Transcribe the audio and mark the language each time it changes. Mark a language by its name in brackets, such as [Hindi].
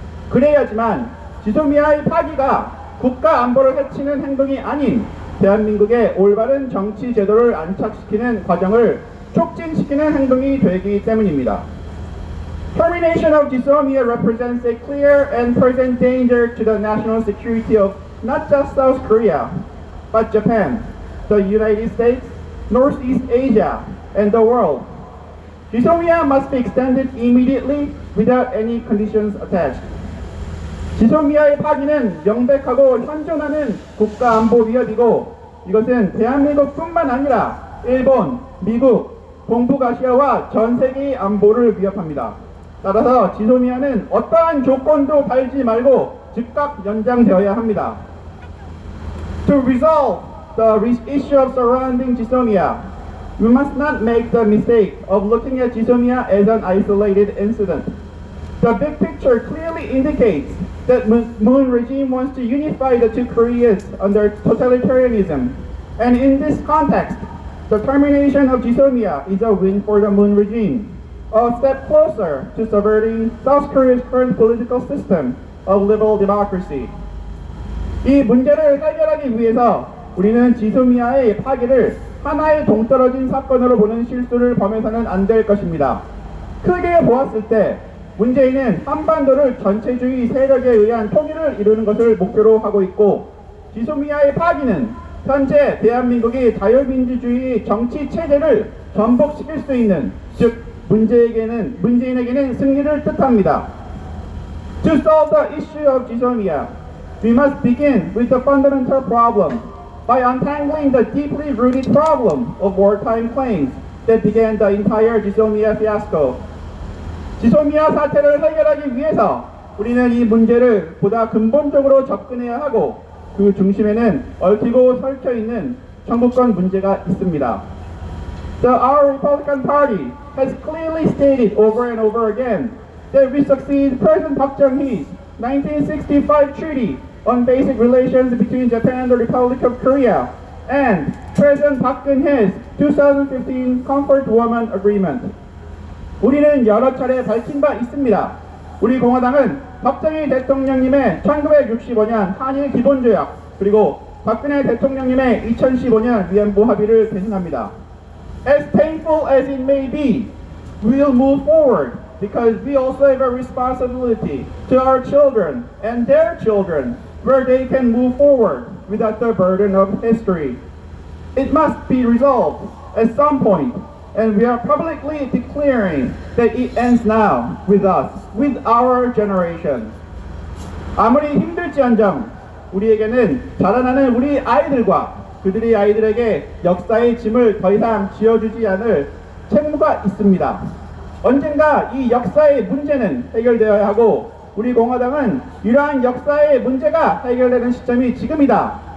[Korean] 그래야지만 지소미아의 파기가 국가 안보를 해치는 행동이 아닌 대한민국의 올바른 정치 제도를 안착시키는 과정을 촉진시키는 행동이 되기 때문입니다. [English] Termination of Jisomia represents a clear and present danger to the national security of not just South Korea, but Japan, the United States, Northeast Asia, and the world. Jisomia must be extended immediately without any conditions attached. [Korean] 지소미아의 파기는 명백하고 현존하는 국가안보 위협이고 이것은 대한민국뿐만 아니라 일본, 미국, 동북아시아와 전 세계의 안보를 위협합니다. 따라서 지소미아는 어떠한 조건도 달지 말고 즉각 연장되어야 합니다. [English] To resolve the issue of surrounding Jisomia, we must not make the mistake of looking at Jisomia as an isolated incident. The big picture clearly indicates that Moon regime wants to unify the two Koreas under totalitarianism. And in this context, the termination of Jisomia is a win for the Moon regime, a step closer to subverting South Korea's current political system of liberal democracy. [Korean] 이 문제를 해결하기 위해서 우리는 지소미아의 파기를 하나의 동떨어진 사건으로 보는 실수를 범해서는 안 될 것입니다. 크게 보았을 때 문재인은 한반도를 전체주의 세력에 의한 통일을 이루는 것을 목표로 하고 있고 지소미아의 파기는 현재 대한민국의 자유민주주의 정치 체제를 전복시킬 수 있는 즉 문재인에게는 승리를 뜻합니다. [English] To solve the issue of Jisomia, we must begin with the fundamental problem by untangling the deeply rooted problem of wartime claims that began the entire Jisomia fiasco. [Korean] 지소미아 사태를 해결하기 위해서 우리는 이 문제를 보다 근본적으로 접근해야 하고 그 중심에는 얽히고 설켜 있는 청구권 문제가 있습니다. [English] Our Republican Party has clearly stated over and over again that we succeed President Park Chung-hee's 1965 Treaty on Basic Relations between Japan and the Republic of Korea and President Park Geun-hye's 2015 Comfort Woman Agreement. [Korean] 우리는 여러 차례 밝힌 바 있습니다. 우리 공화당은 박정희 대통령님의 1965년 한일 기본조약 그리고 박근혜 대통령님의 2015년 위안부 합의를 배신합니다. [English] As painful as it may be, we will move forward because we also have a responsibility to our children and their children where they can move forward without the burden of history. It must be resolved at some point. And we are publicly declaring that it ends now with us, with our generation. [Korean] 아무리 힘들지언정 우리에게는 자라나는 우리 아이들과 그들의 아이들에게 역사의 짐을 더 이상 지어주지 않을 책무가 있습니다. 언젠가 이 역사의 문제는 해결되어야 하고 우리 공화당은 이러한 역사의 문제가 해결되는 시점이 지금이다.